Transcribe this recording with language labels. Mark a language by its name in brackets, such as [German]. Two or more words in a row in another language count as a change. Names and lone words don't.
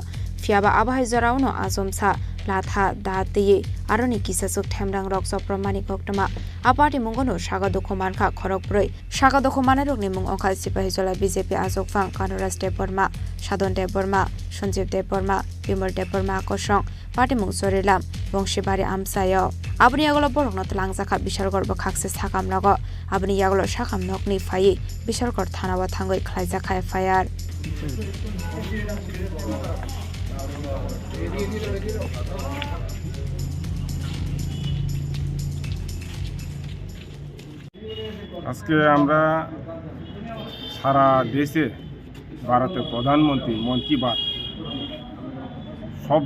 [Kok Borok] Fiaba Abhai Jorauno Asomsa Latha Dati Aroni Kisasuk Themrang Rok Sopramani Koktoma Apati Mungono Shaga Dokuman Ka Khorok Broi Shaga Dokumana Rukni Mung Okhal Sipahijola BJP Azok Phang Kanuras Deborma Shadon Deborma Sanjeev Deborma Bimal Deborma Kosong Pati Mung Chorilam Bongshibari Amsayo Abni Yagolo Borokno Tlangzaka Bishalgor Bokakse Sakam Nogo Abni Yagolo Shakam Nokni Fayi Bishalgor Thanawa Thangoi Khlaijaka FIR [Bangla] আজকে আমরা সারা দেশে ভারতের প্রধানমন্ত্রী মন কি বাত সব